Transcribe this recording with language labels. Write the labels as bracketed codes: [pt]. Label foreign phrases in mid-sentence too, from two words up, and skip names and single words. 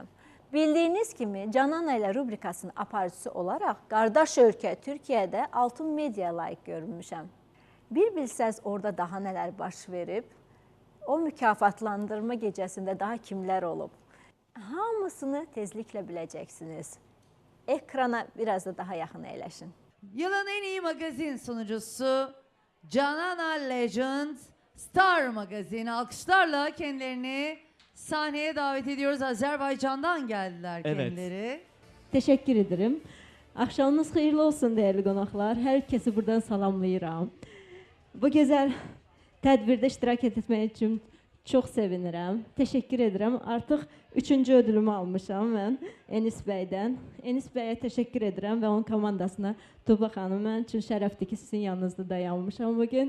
[az] Bildiyiniz kimi Canana ilə rubrikasının aparıcısı olaraq qardaş ölkə Türkiyədə altın media layiq görünmüşəm. Bir bilsəz orada daha nələr baş verib, o mükafatlandırma gecəsində daha kimlər olub. Hamısını tezliklə biləcəksiniz. Ekrana biraz da daha yaxın əyləşin. [tr] Yılın en iyi magazin sunucusu Canana [en] Legend Star Magazine. [tr] Alkışlarla kendilerini sahneye davet ediyoruz. Azerbaycan'dan geldiler kendileri. Teşekkür ederim. [az] Axşamınız xeyirli olsun değerli qonaqlar. Hər kəsi buradan salamlayıram. Bu gözəl tədbirdə iştirak etmək üçün çox sevinirəm. Təşəkkür edirəm. Artıq 3-cü ödülümü almışam mən Enis bəydən. Enis bəyə təşəkkür edirəm və onun komandasına, Tuba xanım, mən üçün şərəfdir ki, sizin yanınızda dayanmışam bugün.